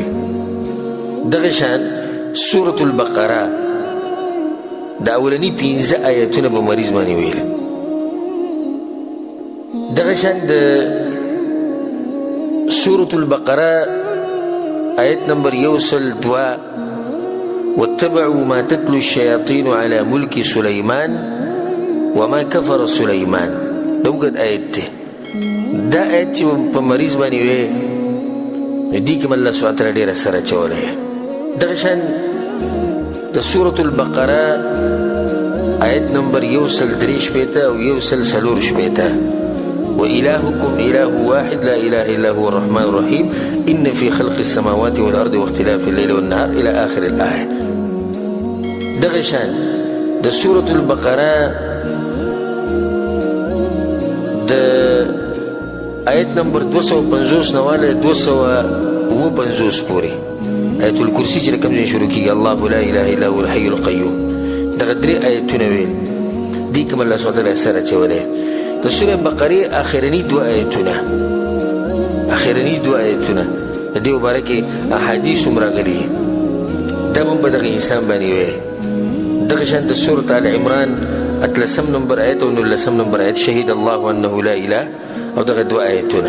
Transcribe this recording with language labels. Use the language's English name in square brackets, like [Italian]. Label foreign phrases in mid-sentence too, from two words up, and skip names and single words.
[Pashto] دغه شان سورة البقره د اولني 15 آیتونه به مریض باندې ویل. دغه شان د سورة البقره آیت نمبر 102 [Arabic] واتبعوا ما تتلو الشياطين على ملك سليمان وما كفر سليمان. [Pashto] دوګد آیت ته دا آیت چې په مریض باندې وي دې کې [Arabic] الله سبحانه وتعالی [Pashto] ډېر سره چولې. دغه شان د سورة البقره آیت نمبر 133 او 134 [Arabic] وإلهكم إله واحد لا إله إلا هو الرحمن الرحيم إن في خلق السماوات والأرض واختلاف الليل والنهار إلى آخر الآية. [Pashto] دغه شان د سورة البقره د آیت نمبر 250 نواله 250 پورې آیت الکرسی چې کوم ځای شروع کیږي [Arabic] الله لا اله الا هو الحي القيوم. [Pashto] دغه درې آیتونه ویل دي کوم [Arabic] الله سبحانه وتعالی [Pashto] سره چولې. د سورة بقره اخرنی دو آیتونه د دې مبارکې احادیث هم راغلي دا هم په دغه انسان باندې وي. دغه شان د سورة آل عمران 13 نمبر آیت او 19 نمبر آیت [Arabic] شهید الله انه لا اله [Pashto] او دغه دو آیتونه.